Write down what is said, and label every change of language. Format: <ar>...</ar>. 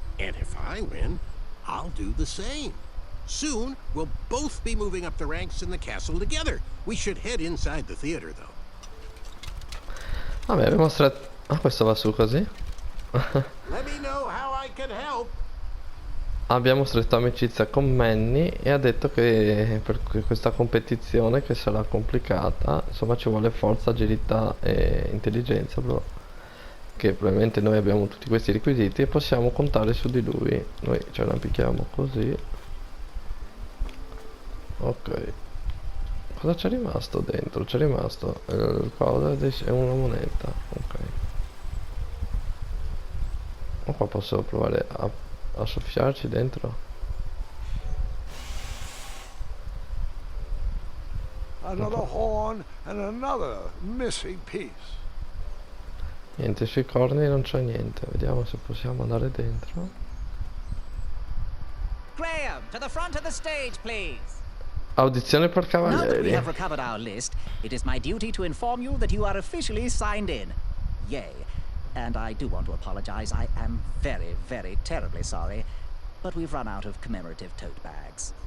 <en>And if I win, I'll do the same. Soon, we'll both be moving up the ranks in the castle together. We should head inside the theater, though.</en> <it>Vabbè, abbiamo stretto... Ah, questo va su così?</it> <en>Let me know how I can help.</en> <it>Abbiamo stretto amicizia con Manny e ha detto che per questa competizione, che sarà complicata, insomma ci vuole forza, agilità e intelligenza, però, che probabilmente noi abbiamo tutti questi requisiti e possiamo contare su di lui. Noi ce la picchiamo così. Ok. Cosa c'è rimasto dentro? C'è rimasto il coso e una moneta. Ok. Ma qua posso provare a soffiarci dentro.</it> <en>Another horn and another missing piece.</en> <it>Niente, sui corni non c'è niente. Vediamo se possiamo andare dentro.</it> <en>Graham, to the front of the stage, please.</en> <it>Audizione per</it> <en>Now that we</en> <it>cavalieri.</it> <en>have recovered our list, it is my duty to inform you that you are officially signed in. Yay. And I do want to apologize. I am very, very terribly sorry. But we've run out of commemorative tote bags.</en>